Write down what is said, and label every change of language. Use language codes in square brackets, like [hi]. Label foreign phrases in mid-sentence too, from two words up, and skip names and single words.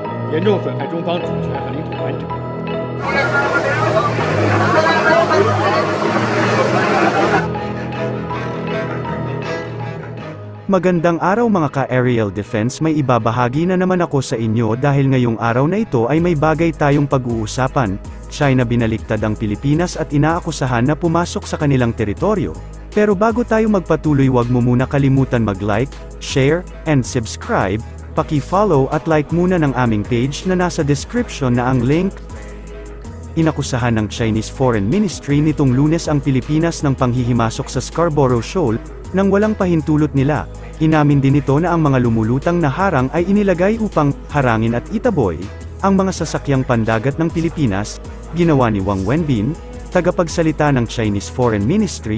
[zh] 严重损害中方主权和领土完整。 [tl] Magandang araw mga ka- [en] aerial defense, [tl] may ibabahagi na naman ako sa inyo dahil ngayong araw na ito ay may bagay tayong pag-uusapan. China binaliktad ang Pilipinas at inaakusahan na pumasok sa kanilang teritoryo. Pero bago tayo magpatuloy, huwag mo muna kalimutan mag- [en] like, share, and subscribe. [tl] Paki-follow at like muna ng aming page na nasa description na ang link. Inakusahan ng Chinese Foreign Ministry nitong Lunes ang Pilipinas ng panghihimasok sa Scarborough Shoal nang walang pahintulot nila. Inamin din ito na ang mga lumulutang na harang ay inilagay upang harangin at itaboy ang mga sasakyang pandagat ng Pilipinas, ginawa ni Wang Wenbin, tagapagsalita ng Chinese Foreign Ministry.